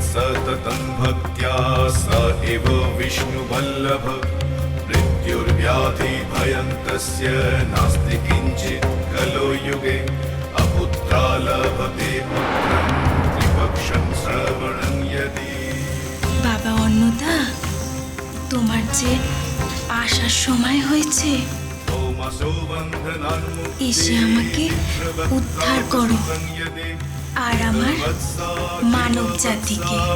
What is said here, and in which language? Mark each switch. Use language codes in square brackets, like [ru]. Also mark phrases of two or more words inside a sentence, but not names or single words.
[sa] सततं भक्त्या स एव विष्णुवल्लभ मृत्युर्व्याधिभयं तस्य नास्ति किञ्चित् कलो युगे अपुत्रा लभते पुत्रं त्रिपक्षं श्रवणं यदि। [bn] বাবা অন্নদা, তোমার যে আসার সময় হয়েছে, এসে আমাকে উদ্ধার করো আর আমার মানব জাতিকে।